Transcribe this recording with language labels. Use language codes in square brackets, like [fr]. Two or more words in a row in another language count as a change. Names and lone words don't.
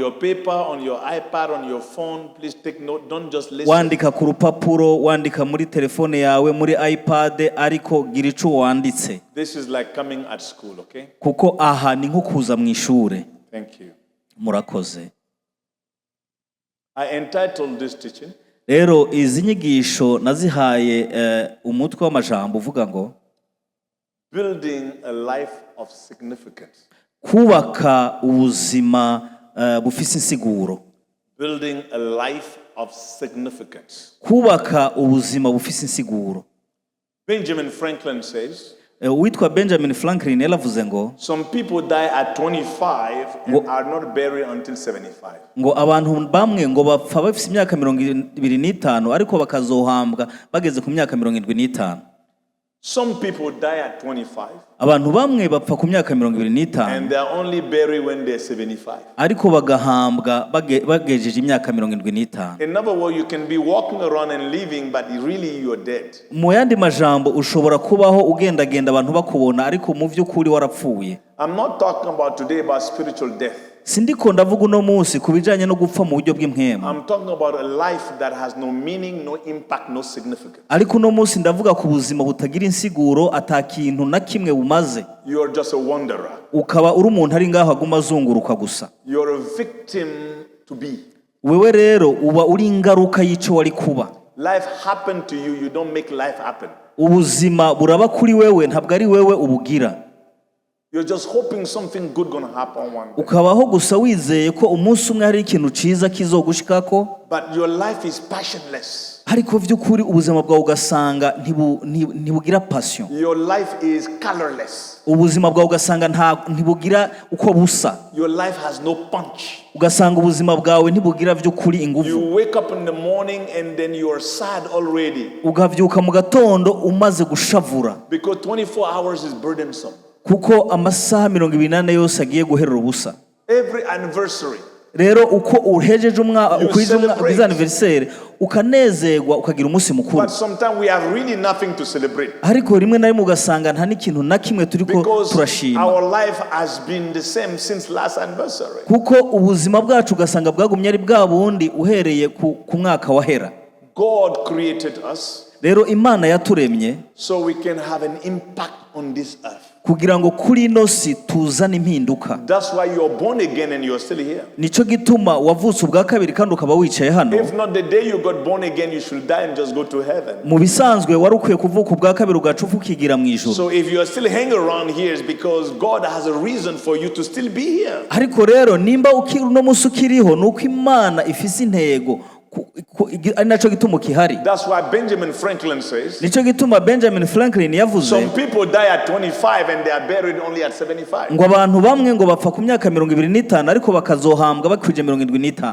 [rn] Wandika ku rupapuro, wandika muri telefone yawe, muri iPad, ariko gira ico wanditse. Kuko aha ni nko kuza mu ishure. Murakoze. Rero izi nyigisho nazihaye umutwe w'amajambo uvuga ngo [en] building a life of significance. [rn] Kubaka ubuzima bufise insiguro. [en] Building a life of significance. [rn] Kubaka ubuzima bufise insiguro. [en] Benjamin Franklin says, [rn] witwa Benjamin Franklin yaravuze ngo [en] some people die at 25 and are not buried until 75. [rn] Ngo abantu bamwe ngo bapfa bafise imyaka 25 ariko bakazohambwa bageze ku myaka 75. [en] Some people die at 25. [rn] Abantu bamwe bapfa ku myaka 25. [en] And they are only buried when they are 75. [rn] Ariko bagahambwa bagejeje imyaka 75. [en] In other words, you can be walking around and living but really you are dead. [rn] Mu yandi majambo ushobora kubaho ugendagenda abantu bakubona ariko mu vy'ukuri warapfuye. [en] I'm not talking about today about spiritual death. [rn] Sindiko ndavuga uno munsi kubijanye no gupfa mu buryo bw'impwemu. [en] I'm talking about a life that has no meaning, no impact, no significance. [rn] Ariko uno munsi ndavuga ku buzima butagira insiguro atakintu na kimwe bumaze. [en] You are just a wanderer. [rn] Ukaba uri umuntu ari ngaho aguma azunguruka gusa. [en] You are a victim to be. [rn] Wewe rero uba uri ingaruka y'ico wari kuba. [en] Life happened to you, you don't make life happen. [rn] Ubuzima buraba kuri wewe ntabwo ari wewe ubugira. [en] You're just hoping something good gonna happen one day. [rn] Ukabaho gusa wizeye ko umunsi umwe hari ikintu ciza kizogushikako. [en] But your life is passionless. [rn] Ariko vy'ukuri ubuzima bwawe ugasanga ntibugira passion. [en] Your life is colorless. [rn] Ubuzima bwawe ugasanga ntibugira uko busa. [en] Your life has no punch. [rn] Ugasanga ubuzima bwawe ntibugira vy'ukuri inguvu. [en] You wake up in the morning and then you are sad already. [rn] Ugavyuka mu gatondo umaze gushavura. [en] Because 24 hours is burdensome. [rn] Kuko amasaha 24 yose agiye guherera ubusa. [en] Every anniversary. [rn] rero uko uhejeje ukwije umwaka anniversaire ukanezerwa ukagira umunsi mukuru. [en] But sometimes we have really nothing to celebrate. [rn] Ariko rimwe na rimwe ugasanga nta n'ikintu na kimwe turiko turashima. [en] Our life has been the same since last anniversary. [rn] Kuko ubuzima bwacu ugasanga bwagumye ari bwa bundi uhereye ku mwaka wahera. [en] God created us. [rn] Rero Imana yaturemye [en] so we can have an impact on this earth. [rn] Kugira ngo kuri ino si tuzane impinduka. [en] That's why you're born again and you're still here. [rn] Nico gituma wavutse ubwa kabiri kandi ukaba wicaye hano. [en] If not the day you got born again, you should die and just go to heaven. [rn] Mu bisanzwe wari ukwiye kuvuka ubwa kabiri ugaca ukigira mu ijuru. [en] So if you are still hanging around here, it's because God has a reason for you to still be here. [rn] Ariko rero nimba ukiri no musi ukiriho nuko Imana ifise intego. Nacho gituma kihari. [en] That's why Benjamin Franklin says. [rn] Nico gituma Benjamin Franklin yavuze. [en] Some people die at 25 and they are buried only at 75. [rn] Ngo abantu bamwe ngo bapfa ku myaka 25 ariko bakazohambwa bakwije 75.